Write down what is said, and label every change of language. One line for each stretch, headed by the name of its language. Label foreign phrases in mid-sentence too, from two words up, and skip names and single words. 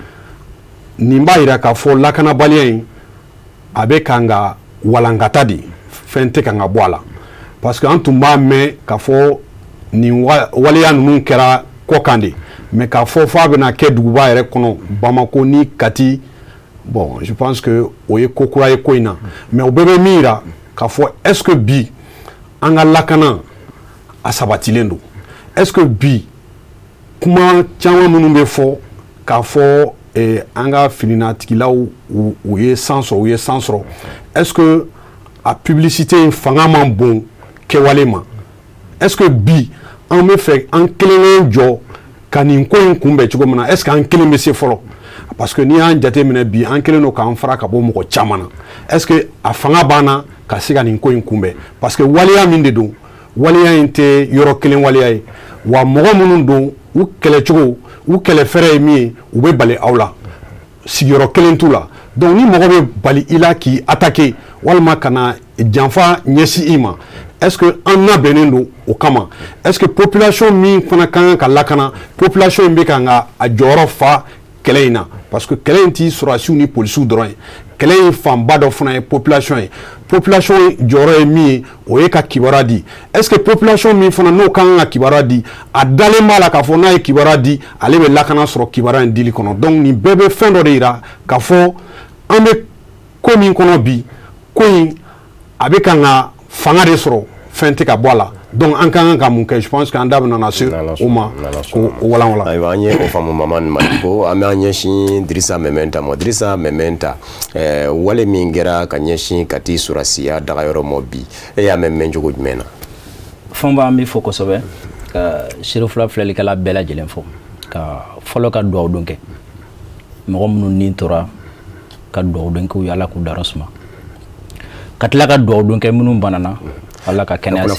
Bambara: nin b'a yira k'a fɔ lakanabaliya in a bɛ kan ka walankata de fɛn tɛ kan ka bɔ a la parce que an tun b'a mɛn k'a fɔ nin waleya ninnu kɛra kɔkan de mais k'a fɔ f'a bɛna kɛ duguba yɛrɛ kɔnɔ Bamako ni Kati
French: bon je pense que
Bambara: o ye ko kura ye ko in na mais o bɛɛ bɛ min yira k'a fɔ
French: est ce que
Bambara: bi an ka lakana a sabatilen don
French: est ce que
Bambara: bi kuma caman minnu bɛ fɔ k'a fɔ an ka fininatigilaw u ye san sɔrɔ
French: est ce que
Bambara: a publicité in fanga man bon kɛwale ma
French: est ce que
Bambara: bi an bɛ fɛ an kelen jɔ ka nin ko in kunbɛn cogo min na est
French: ce que
Bambara: an kelen bɛ se fɔlɔ
French: parce que
Bambara: n'i y'an jateminɛ bi an kelen don k'an fara ka bɔ mɔgɔ caman na
French: est ce que
Bambara: a fanga b'an na ka se ka nin ko in kunbɛn
French: parce que
Bambara: waleya min de don waleya in tɛ yɔrɔ kelen waleya ye wa mɔgɔ minnu don u kɛlɛcogo u kɛlɛfɛrɛ ye min ye u bɛ bali aw la sigiyɔrɔ kelen t'u la donc ni mɔgɔ bɛ bali i la k'i attaquer walima ka na janfa ɲɛsin i ma
French: est ce que
Bambara: an labɛnnen don o kama
French: est ce que
Bambara: population min fana ka kan ka lakana population in bɛ kan ka a jɔyɔrɔ fa kɛlɛ in na
French: parce que
Bambara: kɛlɛ in tɛ sɔrɔdasiw ni polisiw dɔrɔn ye kɛlɛ in fanba dɔ fana ye population jɔyɔrɔ ye min ye o ye ka kibaruya di
French: est ce que
Bambara: population min fana n'o ka kan ka kibaruya di a dalen b'a la k'a fɔ n'a ye kibaruya di ale bɛ lakana sɔrɔ kibaruya in dili kɔnɔ donc nin bɛɛ bɛ fɛn dɔ de yira k'a fɔ an bɛ ko min kɔnɔ bi ko in a bɛ kan ka fanga de sɔrɔ fɛn tɛ ka bɔ a la donc an kan ka mun kɛ
French: je pense que
Bambara: an da bɛ nana se o ma ko walanwalan. ayiwa an ye o faamu Mamani Mariko an bɛ an ɲɛsin Drissa Mementa wale min kɛra ka ɲɛsin Kati surasiya dagayɔrɔ mɔ bi e y'a mɛn cogo jumɛn na. fɛn b'an bɛ fɔ kosɛbɛ ka sirifila filɛlikɛla bɛɛ lajɛlen fɔ ka fɔlɔ ka dugawu don kɛ mɔgɔ minnu ni tora ka dugawu don kɛ u y'Ala k'u dara suma ka tila ka dugawu don kɛ minnu banana Ala ka kɛnɛya se